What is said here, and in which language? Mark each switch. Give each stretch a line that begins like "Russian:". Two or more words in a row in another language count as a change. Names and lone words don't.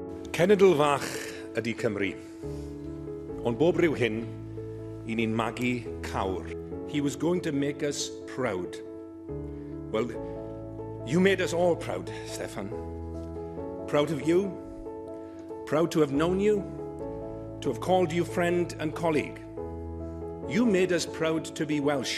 Welsh: Cenedl fach ydy Cymru, ond bob ryw hyn, i ni'n magu cawr.
English: He was going to make us proud. Well, you made us all proud, Steffan. Proud of you, proud to have known you, to have called you friend and colleague. You made us proud to be Welsh.